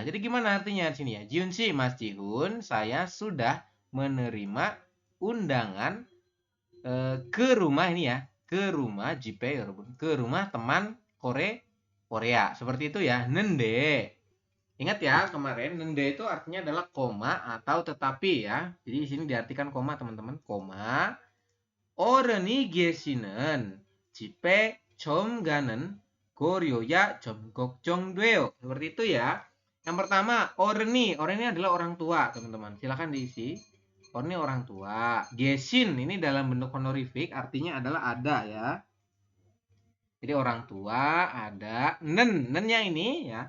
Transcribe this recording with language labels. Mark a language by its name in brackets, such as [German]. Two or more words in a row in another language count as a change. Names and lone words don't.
[Indonesian] Jadi gimana artinya di sini ya? Jiun si, Mas Jihun, saya sudah menerima undangan ke rumah ini ya, ke rumah Jipe ya, ke rumah teman Korea. Seperti itu ya. Nende. Ingat ya, kemarin nende itu artinya adalah koma atau tetapi ya. Jadi di sini diartikan koma, teman-teman. Koma. [Korean] 어른이 계시는 집에 처음 가는 고려야 좀 걱정돼요. [Indonesian] Seperti itu ya. Yang pertama, orni adalah orang tua, teman-teman. Silahkan diisi. Orni orang tua. Gesin ini dalam bentuk honorific, artinya adalah ada ya. Jadi orang tua, ada. Nennya ini ya.